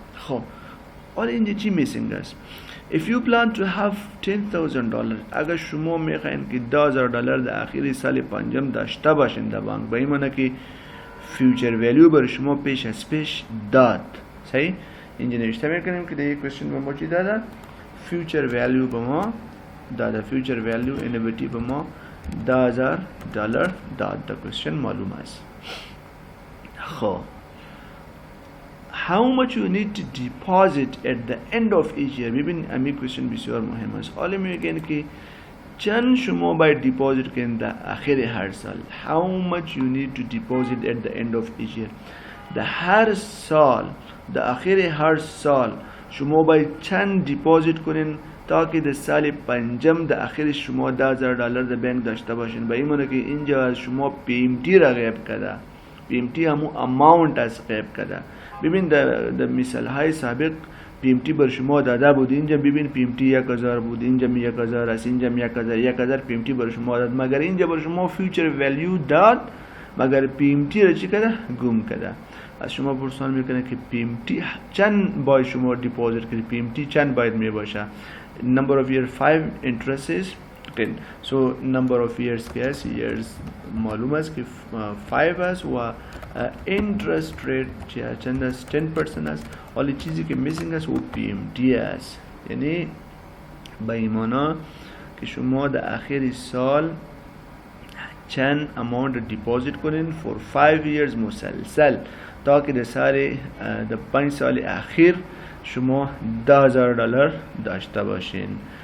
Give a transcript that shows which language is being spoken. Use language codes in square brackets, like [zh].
[fa] خب حالا اینجا چی میسینگ است؟ [en] if you plan to have $10,000، [fa] اگر شما میخواین که $10,000 در آخر سال پنجم داشته باشین در بانک، به این معنی که فیوچر ولیو برای شما پیش از پیش داد. صحیح؟ اینجا نوشته میکنیم که در یک کوشن به ما چی داده؟ فیوچر ولیو به ما داده، فیوچر ولیو انویتی به ما $10,000 داد. در کوشن معلوم است. [en] خب how much you need to deposit at the end of each year. [fa] ببین امی کوشن بسیار مهم است. حالا میگن که چند شما باید دیپوزیت کنید در آخر هر سال. [en] how much you need to deposit at the end of each year. [fa] در هر سال، در آخر هر سال شما باید چند دیپوزیت کنین تا که در سال پنجم در آخر شما $10,000 در بانک داشته باشین. به این معنی که اینجا از شما PMT را غیب کرده. PMT همون اماونت از غیب کرده. ببین در مثال های سابق PMT بر شما داده بود، اینجا ببین PMT 1,000 بود، اینجا 1,000 است، اینجا 1,000 PMT بر شما داد، مگر اینجا بر شما فیوچر ولیو داد، مگر PMT را چی کرده؟ گم کرده. از شما پرسان میکنه که PMT چند باید شما دیپوزیت کنید، PMT چند باید می باشه. [en] number of year 5 interest is 10. [fa] so number of years که است، years معلوم است که 5 است و interest rate چند است؟ 10% است. حالا چیزی که میسینگ است و PMT است، یعنی به این معنی که شما در آخر سال چند اماونت دیپوزیت کنین [en] for 5 years [fa] مسلسل تا که در 5 سال اخیر شما $10,000 داشته باشین.